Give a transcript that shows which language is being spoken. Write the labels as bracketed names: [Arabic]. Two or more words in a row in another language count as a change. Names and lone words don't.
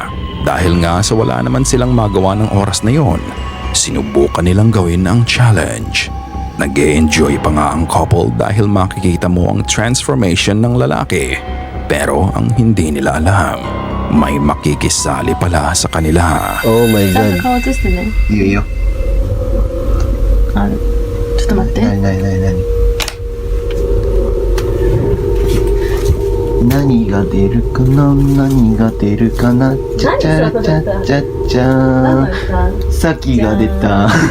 [Filipino] Dahil nga sa wala naman silang magawa ng oras na yon, sinubukan nilang gawin ang challenge. Nag-e-enjoy pa nga ang couple dahil makikita mo ang transformation ng lalaki. Pero ang hindi nila alam, may makikisali pala sa kanila. [English] Oh my God. [Japanese] 顔映してね。いいよいいよ。ちょっと待って。なに何が出るかな何が出るかなちゃちゃちゃちゃちゃさきが出た